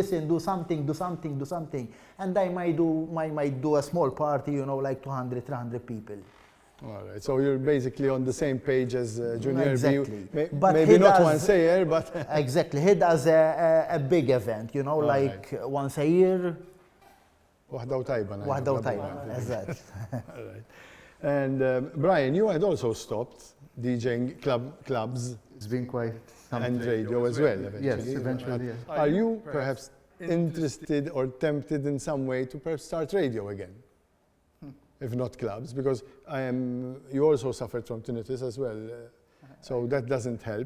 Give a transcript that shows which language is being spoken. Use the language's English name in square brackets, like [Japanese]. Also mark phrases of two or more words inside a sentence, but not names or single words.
[English] listen, do something, and I might do a small party, you know, like 200, 300 people. All right. So you're basically on the same page as Junior Exactly. B. But Maybe he not does- once a year, but Exactly. He does a big event, you know, like once a year. [Maltese] waħda u tajba. ngħidu Waħda u bla tajba, bla. eżatt. [English] All right. And Bryan, you had also stopped DJing clubs It's been quite some. and radio as well, eventually. Yes, eventually, yes. Are you perhaps interested or tempted in some way to perhaps start radio again? If not clubs, because you also suffered from tinnitus as well, so that doesn't help.